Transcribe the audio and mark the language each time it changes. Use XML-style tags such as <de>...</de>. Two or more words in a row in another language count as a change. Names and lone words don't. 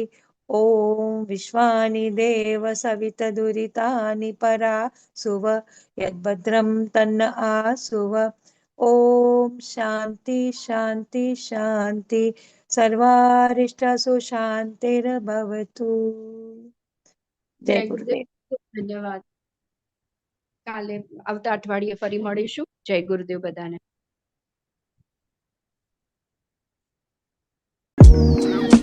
<sa>ओम विश्वानि देव सवितदुरितानि परासुव, यद्भद्रं तन्न आसुव. ओम शांति शांति शांति, सर्वारिष्टसु शांतिर्भवतु.</sa> <gu>જય</gu> <hi>जय</hi> <gu>ગુરુદેવ.</gu> <hi>गुरुदेव.</hi> <gu>ધન્યવાદ. કાલે આવતા અઠવાડિયે ફરી મળીશું. જય ગુરુદેવ બધાને.</gu>